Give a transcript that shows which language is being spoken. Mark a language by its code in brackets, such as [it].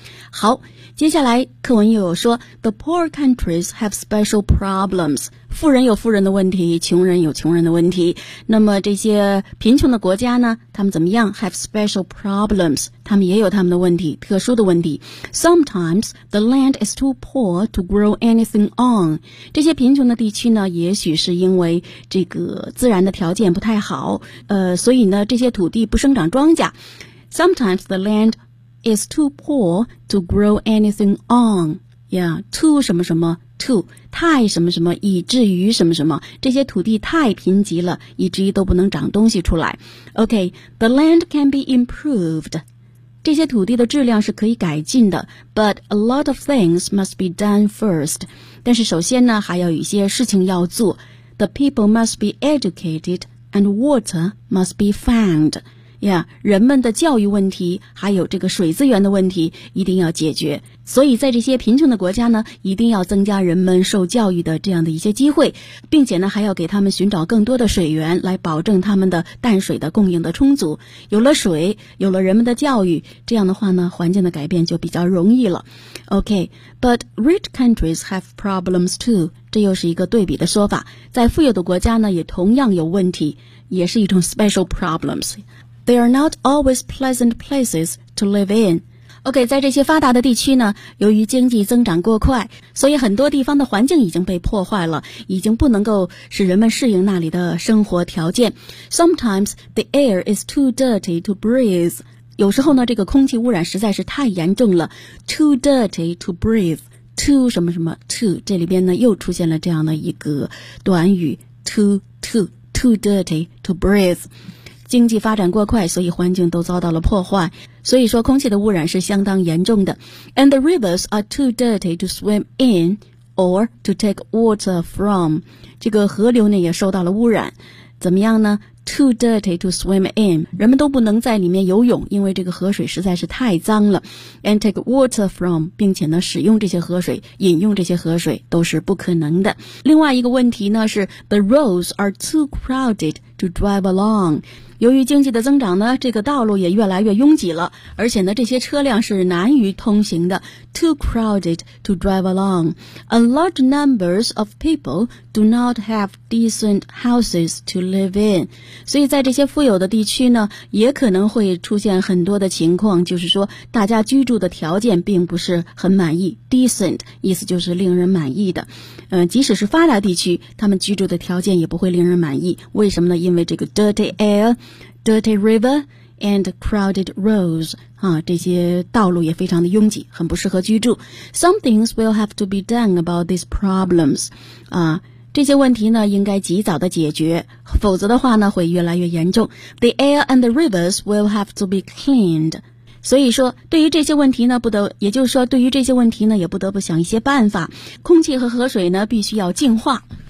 [zh] 好，接下来课文又有说 [en] The poor countries have special problems. [zh] 富人有富人的问题，穷人有穷人的问题。那么这些贫穷的国家呢，他们怎么样？ [en] Have special problems. [zh] 他们也有他们的问题，特殊的问题。 [en] Sometimes the land is too poor to grow anything on. [zh] 这些贫穷的地区呢，也许是因为这个自然的条件不太好，所以呢，这些土地不生长庄稼。 [en] Sometimes the landis too poor to grow anything on. [zh] Yeah, too 什么什么 too, 太什么什么以至于什么什么，这些土地太贫瘠了，以至于都不能长东西出来。 [en] Okay, the land can be improved. [zh] 这些土地的质量是可以改进的， [en] but a lot of things must be done first. [zh] 但是首先呢，还有一些事情要做。 [en] The people must be educated and water must be found. [zh] Yeah, 人们的教育问题还有这个水资源的问题一定要解决，所以在这些贫穷的国家呢，一定要增加人们受教育的这样的一些机会，并且呢还要给他们寻找更多的水源，来保证他们的淡水的供应的充足。有了水，有了人们的教育，这样的话呢环境的改变就比较容易了。 [en] OK, but rich countries have problems too. [zh] 这又是一个对比的说法，在富有的国家呢也同样有问题，也是一种 [en] special problems. They are not always pleasant places to live in. [zh] Okay, 在这些发达的地区呢，由于经济增长过快，所以很多地方的环境已经被破坏了，已经不能够使人们适应那里的生活条件。 [en] Sometimes the air is too dirty to breathe. [zh] 有时候呢，这个空气污染实在是太严重了。 [en] Too dirty to breathe. Too [zh] 什么什么 [en] too. [zh] 这里边呢，又出现了这样的一个短语。 [en] Too dirty to breathe. [zh] 经济发展过快，所以环境都遭到了破坏，所以说空气的污染是相当严重的。 [en] And the rivers are too dirty to swim in or to take water from. [zh] 这个河流呢也受到了污染，怎么样呢？ [en] Too dirty to swim in. [zh] 人们都不能在里面游泳，因为这个河水实在是太脏了。 [en] And take water from. [zh] 并且呢使用这些河水，饮用这些河水都是不可能的。另外一个问题呢是 [en] The roads are too crowded to drive along. [zh] 由于经济的增长呢，这个道路也越来越拥挤了，而且呢这些车辆是难于通行的。 [en] Too crowded to drive along. A large numbers of people do not have decent houses to live in. [zh] 所以在这些富有的地区呢，也可能会出现很多的情况，就是说大家居住的条件并不是很满意。 Decent 意思就是令人满意的，即使是发达地区，他们居住的条件也不会令人满意。为什么呢？因为这个 [en] dirty air, dirty river, and crowded roads, [zh] 啊，这些道路也非常的拥挤，很不适合居住。 [en] Some things will have to be done about these problems, [zh] 啊，这些问题呢，应该及早的解决，否则的话呢，会越来越严重。 [en] The air and the rivers will have to be cleaned. [zh] 所以说对于这些问题呢不得，也就是说对于这些问题呢也不得不想一些办法。空气和河水呢必须要净化。